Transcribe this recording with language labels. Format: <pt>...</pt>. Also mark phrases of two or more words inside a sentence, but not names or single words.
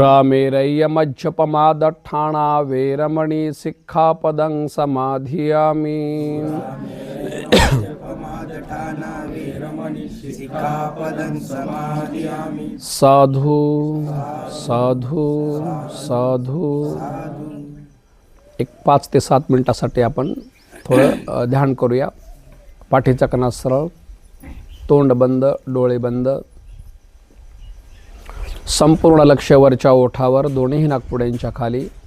<pi>सुरामेरय्यमज्जपमादट्ठाणा वेरमणि सिक्खापदं समाधियामि. जपमादठाना वेरमणि सिक्खापदं समादियामि. साधू साधू साधू.</pi> <mr>एक 5 ते 7 मिनिटासाठी आपण थोडं ध्यान करूया. पाठीचा कणा सरळ, तोंड बंद, डोळे बंद. संपूर्ण लक्ष वरच्या ओठावर, दोन्ही नाकपुड्यांच्या खाली.</mr>